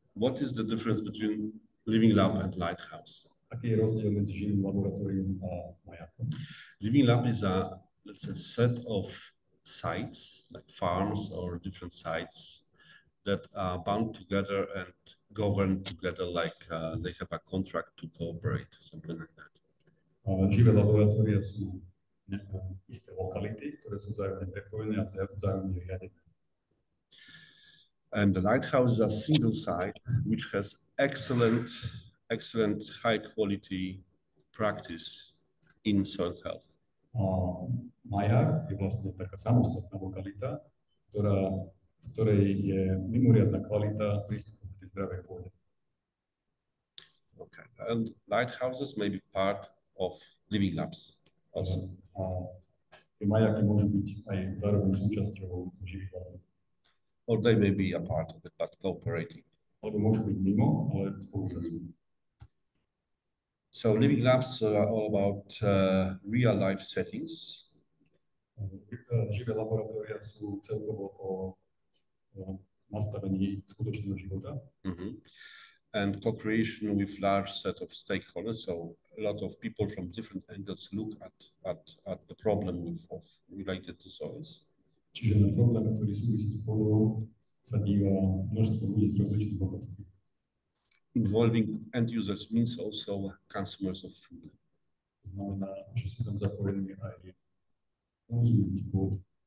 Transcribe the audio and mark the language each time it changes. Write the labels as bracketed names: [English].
[English] What is the difference between living lab and lighthouse? [Slovak] Aký je rozdiel medzi živým laboratóriom a majakom? [English] Living lab is a set of sites, like farms or different sites, that are bound together and governed together, like they have a contract to cooperate, something like that. [Slovak] Živé laboratória sú isté lokality, ktoré sú vzájomne prepojené a vzájomne riadené. [English] And the lighthouse is a single site which has excellent high quality practice in soil health. [Slovak] Majak je vlastne taká samostatná lokalita, v ktorej je mimoriadna kvalita prístupu k tej zdravej pôde. [English] Okay, and lighthouses may be part of living labs also. [Slovak] Tie majaky môžu byť aj zároveň súčasťou živých labov. [English] Or they may be a part of it, but cooperating. [Slovak] Alebo môžu byť mimo, ale spolupracujú. [English] So living labs are all about real life settings. [Slovak] Živé laboratória sú celkovo o nastavení skutočného života. [English] And co-creation with large set of stakeholders. So a lot of people from different angles look at the problem related to soils. [Slovak] Čiže na problém, ktorý súvisí s pôdou, sa díva množstvo ľudí z rozličných oblastí. [English] Involving end users means also consumers of food. [Slovak] Znamená, že sú tam zapojení aj konzumenti pôdy.